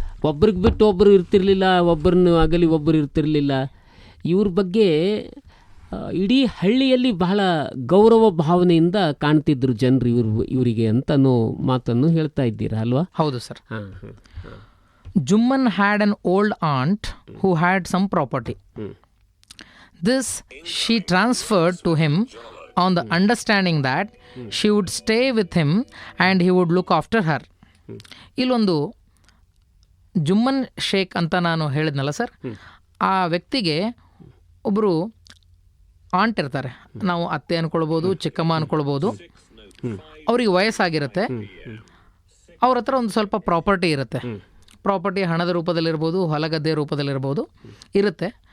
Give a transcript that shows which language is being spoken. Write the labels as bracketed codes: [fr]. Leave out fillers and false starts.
[kn] ಒಬ್ರಿಗೆ ಬಿಟ್ಟು ಒಬ್ಬರು ಇರ್ತಿರ್ಲಿಲ್ಲ, ಒಬ್ಬರನ್ನು ಆಗಲಿ ಒಬ್ಬರು ಇರ್ತಿರ್ಲಿಲ್ಲ. ಇವ್ರ ಬಗ್ಗೆ ಇಡೀ ಹಳ್ಳಿಯಲ್ಲಿ ಬಹಳ ಗೌರವ ಭಾವನೆಯಿಂದ ಕಾಣ್ತಿದ್ರು ಜನರು ಇವರಿಗೆ ಅಂತನೋ ಮಾತನ್ನು ಹೇಳ್ತಾ ಇದ್ದೀರಾ ಅಲ್ವಾ? ಹೌದು sir. [en] Jumman had an old aunt who had some property. This she transferred to him on the understanding that she would stay with him and he would look after her. [kn] ಇಲ್ಲೊಂದು ಜುಮ್ಮನ್ ಶೇಖ್ ಅಂತ ನಾನು ಹೇಳಿದ್ನಲ್ಲ ಸರ್, ಆ ವ್ಯಕ್ತಿಗೆ ಒಬ್ಬರು ant ಇರ್ತಾರೆ. ನಾವು ಅತ್ತೆ ಅಂದ್ಕೊಳ್ಬೋದು, ಚಿಕ್ಕಮ್ಮ ಅಂದ್ಕೊಳ್ಬೋದು. ಅವ್ರಿಗೆ ವಯಸ್ಸಾಗಿರುತ್ತೆ. ಅವ್ರ ಹತ್ರ ಒಂದು ಸ್ವಲ್ಪ ಪ್ರಾಪರ್ಟಿ ಇರುತ್ತೆ. ಪ್ರಾಪರ್ಟಿ ಹಣದ ರೂಪದಲ್ಲಿರ್ಬೋದು, ಹೊಲಗದ್ದೆ ರೂಪದಲ್ಲಿರ್ಬೋದು ಇರುತ್ತೆ.